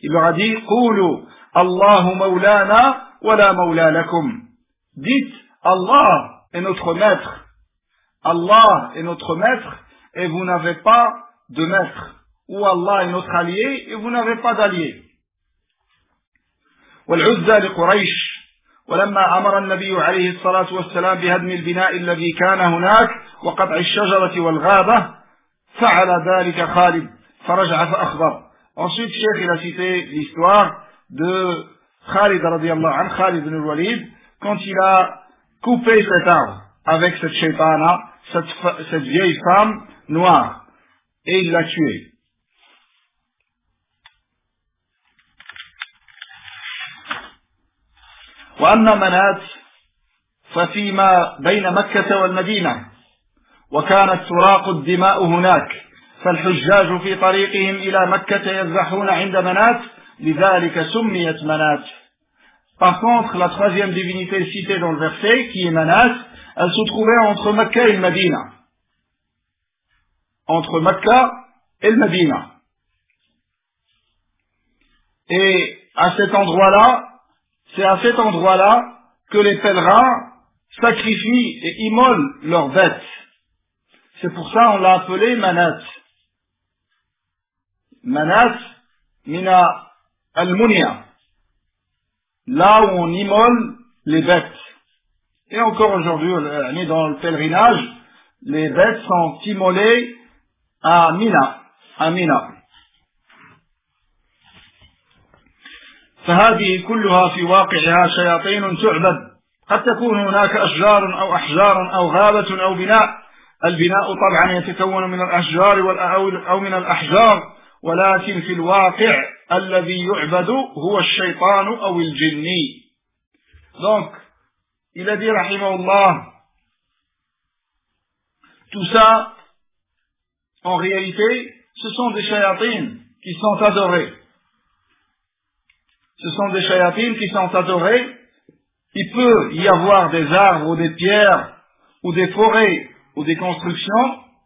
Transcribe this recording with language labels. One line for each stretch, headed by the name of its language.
French: Il leur a dit,
Arabic: Qulu, Allahu maulana, wa la maula lakum.
French: Dites, Allah est notre maître. Allah est notre maître, et vous n'avez pas de maître. Ou Allah est notre allié, et vous n'avez pas d'allié.
Arabic: Wal'uzza li Quraysh. ولما أمر النبي عليه الصلاة والسلام بهدم البناء الذي كان هناك وقطع الشجرة والغابة فعل ذلك خالد فرجع فأخبر.
French: Ensuite, Cheikh a cité l'histoire de Khalid radiallahu anhu, Khalid ibn al-Walid, quand il a coupé cet arbre avec cette shaitana, cette vieille femme noire, et il l'a tué.
Arabic: وأما منات ففيما بين مكة والمدينة وكانت تراق الدماء هناك فالحجاج في طريقهم إلى مكة يذبحون عند منات لِذَٰلِكَ سُمِّيَتْ مَنَاتْ.
French: Par contre, la troisième divinité citée dans le verset, qui est Manat, elle se trouvait entre Mecca et Medina. Entre Mecca et Medina. Et à cet endroit-là, c'est à cet endroit-là que les pèlerins sacrifient et immolent leurs bêtes. C'est pour ça qu'on l'a appelé Manat. Manat, Mina Al-Munia. Là où on immole les bêtes. Et encore aujourd'hui, on est dans le pèlerinage, les bêtes sont immolées à Mina. À Mina.
Arabic: فهذه كلها في واقعها شياطين تعبد قد تكون هناك أشجار أو أحجار أو غابة أو بناء البناء طبعا يتكون من الأشجار أو من الأحجار ولكن في الواقع الذي يعبد هو الشيطان أو الجني
French: donc il a dit rahimahullah tout ça en réalité ce sont des شياطين qui sont adorés. Ce sont des chayatines qui sont adorées. Il peut y avoir des arbres ou des pierres ou des forêts ou des constructions.